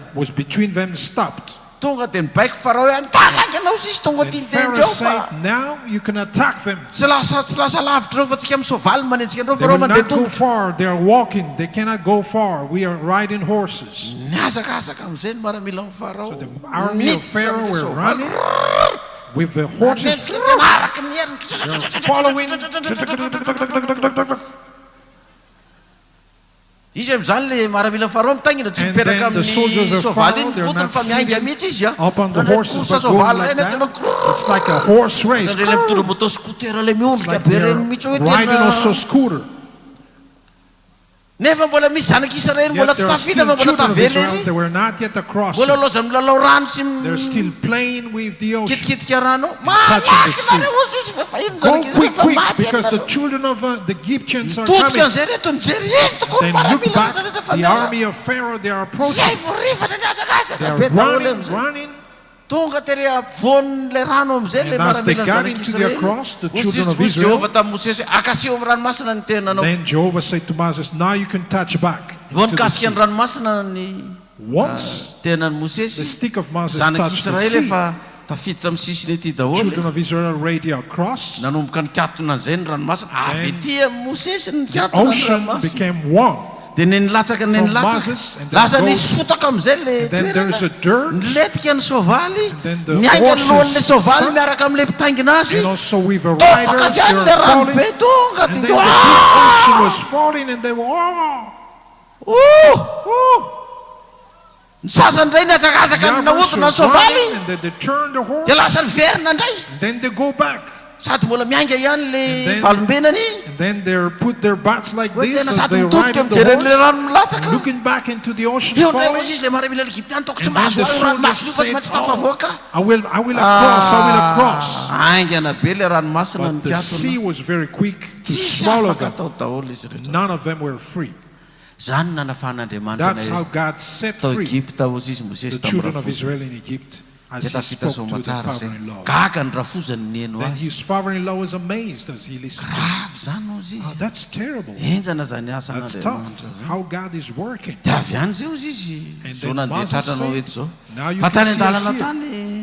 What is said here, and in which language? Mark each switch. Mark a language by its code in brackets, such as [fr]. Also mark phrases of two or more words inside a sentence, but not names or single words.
[en] that was between them stopped. [mg] Tonga dia mibaiko Farao hoe antalanganao izy tonga [en] And [mg] tia [en] Pharaoh [mg] tendreo [en] said, [mg] fa [en] now you can attack them. [mg] tsy lasa lavitra reo fa tsika misoavaly manenjika andreo [en] They [mg] Farao [en] will [mg] mandeha [en] not go [mg] tongotra. [en] far. They are walking. They cannot go far. We are riding horses. [mg] Niazakazaka amin'izay ny maramila amin'ny Farao. [en] So the army of Pharaoh were running with the horses. [mg] Manenjika tena araka ny [en] They're [mg] heriny. [en] following. [mg] Izy amin'izany le maramila Farao mitangina tsy [en] And [mg] mipetraka [en] then the soldiers [mg] amin'ny [en] of [mg] soavaly [en] Pharaoh, [mg] iny [en] they're [mg] fotony [en] not [mg] fa miainga [en] sitting [mg] mihitsy izy a. [en] up on the [mg] Mandeha [en] horses, [mg] kosa [en] but going [mg] soavaly [en] like [mg] reny [en] that. [mg] tena [en] It's like a horse race. [mg] le mitondra moto scooter le [en] It's [mg] miondrika [en] like [mg] be [en] they're [mg] reny mihitsy hoe [en] riding [mg] tena. [en] also scooter. [mg] Nefa mbola misy zanak'Israely mbola [en] Yet [mg] tsy [en] there are [mg] tafita [en] still [mg] fa mbola [en] children of [mg] tavela [en] Israel. [mg] ery. [en] They were not yet across. [mg] Mbola loza milalao rano sy [en] They're still playing with the ocean. [mg] kitikitika rano. [en] touching the sea. [mg] Malaky nareo izy fa fahiny [en] Go [mg] zanak'Israely [en] quick, [mg] fa [en] quick, [mg] maty [en] because the [mg] ianareo. [en] children of the Egyptians are [mg] Todika [en] coming. [mg] an'izay reto nijery entoko [en] Then look back, the [mg] fa [en] army of Pharaoh, they are [mg] zay [en] approaching. [mg] vao rifana [en] They [mg] niazakazaka [en] are [mg] be daholo [en] running, [mg] am'izay. [en] running. [mg] Tonga tery avoan'le rano am'izay le [en] And as they [mg] maramila [en] got into the [mg] zanak'Israely. [en] cross, the children of Israel, [mg] Jehovah tamin'ny Mosesy akaseo amin'ny ranomasina ny tenanao. [en] then Jehovah said to Moses, now you can touch back [mg] Vao [en] into the [mg] nikasika ny [en] sea. [mg] ranomasina ny [en] Once [mg] tenan'ny [en] the [mg] Mosesy, [en] stick of Moses touched the [mg] zanak'Israely [en] sea, [mg] efa tafiditra amin'ny sisiny ety daholo. [en] children of Israel already across. [mg] Nanomboka nikatona an'izay ny ranomasina avy [en] Then [mg] ety amin'ny Mosesy ny [en] The [mg] nikatona ny [en] ocean [mg] ranomasina. [en] became one. [mg] Dia nilatsaka [en] From [mg] nilatsaka. [en] Moses, and then [mg] Lasa [en] goes- [mg] nisy fotaka amin'izay le [en] And then there is a [mg] toerana. [en] dirt, [mg] Niletika ny soavaly. [en] then the [mg] Niainga ny lohan'le [en] horses [mg] soavaly [en] sunk, [mg] miaraka amin'le mpitaingina azy. [en] and also with the [mg] Tofaka [en] riders, [mg] avy [en] they [mg] any le [en] were [mg] rano [en] falling. [mg] be tonga [en] And then [mg] dia [en] the big ocean was falling, and they were, [mg] ny sasany indray niazakazaka [en] the [mg] amina [en] others [mg] odina [en] were [mg] ny soavaly. [en] running, and then they turned the horse, [mg] Dia lasa niverina indray. [en] and then they go back. [mg] Sady mbola miainga ihany le [en] And then- [mg] valombenany. [en] And then they put their butts like [mg] Hoe [en] this [mg] tena [en] as [mg] sady [en] they [mg] mitodika [en] ride on the [mg] mijery le [en] horse, [mg] rano milatsaka. [en] looking back into the ocean [mg] Eo ndray [en] falling. [mg] mozy izy le maramila Egyptiany toko tsy [en] And then [mg] mahazo [en] the [mg] ao [en] soldiers [mg] ranomasina io fa tsy [en] said, [mg] maintsy tafavoaka. [en] I will cross, I will cross. [mg] Aingana be le ranomasina [en] But the sea [mg] nikatona. [en] was very quick to [mg] Tsisy [en] swallow [mg] afaka [en] them. [mg] tao daholo izy rehetra. [en] None of them were free. [mg] Zany nanafahan'Andriamanitra [en] That's how [mg] ilay [en] God set [mg] tao [en] free [mg] Egypta ozy izy Mosesy [en] the [mg] tamin'ny [en] children of [mg] rafo. [en] Israel in Egypt. as he spoke to the father-in-law. Then his father-in-law was amazed as he listened to him. Oh, that's terrible. That's tough. How God is working. And then Moses said, now you can see us here.